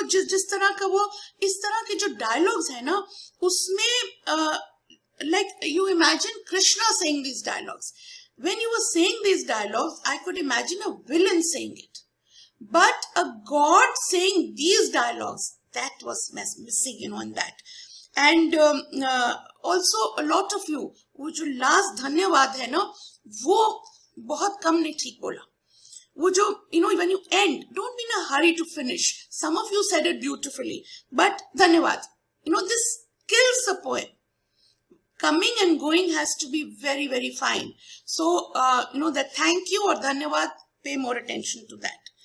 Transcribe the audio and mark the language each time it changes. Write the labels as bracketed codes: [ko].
[hi] जिस तरह का वो, इस तरह के जो dialogues है ना, उसमें [en] like you imagine Krishna saying these dialogues. When you were saying these dialogues, I could imagine a villain saying it. But a god saying these dialogues, that was missing, in that. And also a lot of you, [hi] वो जो last धन्यवाद है ना, वो बहुत कम ने ठीक बोला. वो जो, [en] when you end, don't be in a hurry to finish. Some of you said it beautifully, but धन्यवाद. This kills the poem. Coming and going has to be very, very fine. So, that thank you or dhanyavad, pay more attention to that.